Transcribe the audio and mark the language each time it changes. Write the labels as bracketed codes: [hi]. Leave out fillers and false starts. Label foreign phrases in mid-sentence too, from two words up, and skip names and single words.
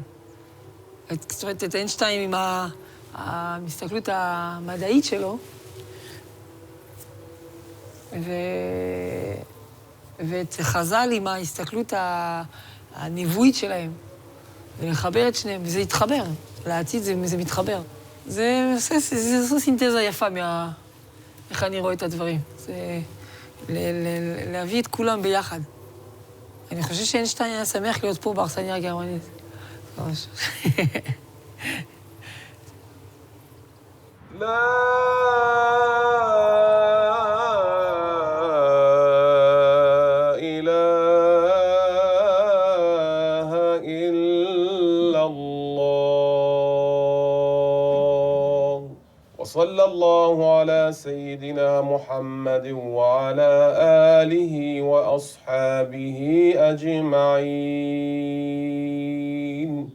[he] זאת אומרת, את איינשטיין עם המסתכלות המדעית שלו, ואת חז"ל עם ההסתכלות הנבואית שלהם, ולחבר את שניהם, וזה יתחבר. לעתיד זה מתחבר. זה סינתזה יפה איך אני רואה את הדברים. זה להביא את כולם ביחד. אני חושב שאיינשטיין היה שמח להיות פה באכסניה הגרמנית. ממש. [ar] لا إله إلا الله وصلى الله على سيدنا محمد وعلى آله وأصحابه أجمعين.